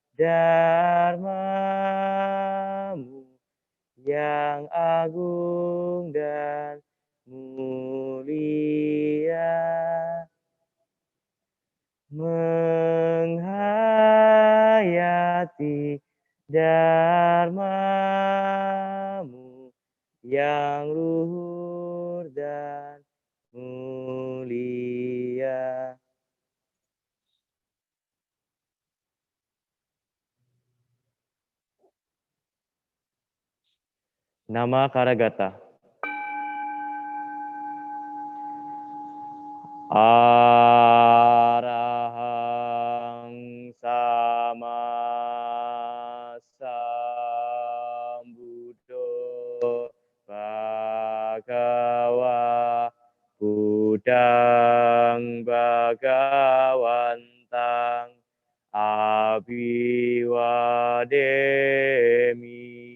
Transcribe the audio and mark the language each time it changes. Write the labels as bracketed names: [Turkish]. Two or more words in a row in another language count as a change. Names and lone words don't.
[Indonesian] dharma-Mu yang agung dan mulia, menghayati dharma-Mu yang luhur dan mulia. [Pali] Nama Karagata. Arahang sama sambuddho bhagava buddhang bhagawantang abhiwademi.